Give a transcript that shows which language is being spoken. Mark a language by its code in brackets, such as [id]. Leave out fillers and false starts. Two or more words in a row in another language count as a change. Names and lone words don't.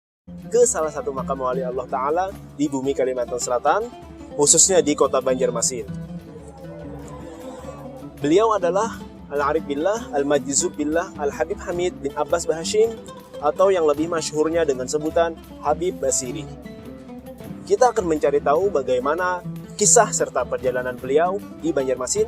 [id] ke salah satu makam wali Allah Ta'ala di bumi Kalimantan Selatan, khususnya di kota Banjarmasin. Beliau adalah Al-Arif Billah, Al-Majzub Billah, Al-Habib Hamid bin Abbas Bahashim, atau yang lebih masyhurnya dengan sebutan Habib Basiri. Kita akan mencari tahu bagaimana kisah serta perjalanan beliau di Banjarmasin.